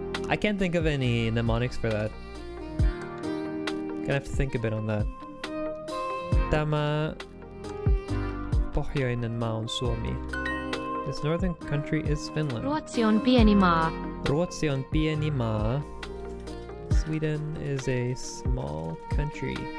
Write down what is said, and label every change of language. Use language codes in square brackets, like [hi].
[en] I can't think of any mnemonics for that. Gonna have to think a bit on that. [fi] Tämä pohjoinen maa on Suomi. [en] This northern country is Finland. [fi] Ruotsi on pieni maa. Ruotsi on pieni maa. [en] Sweden is a small country.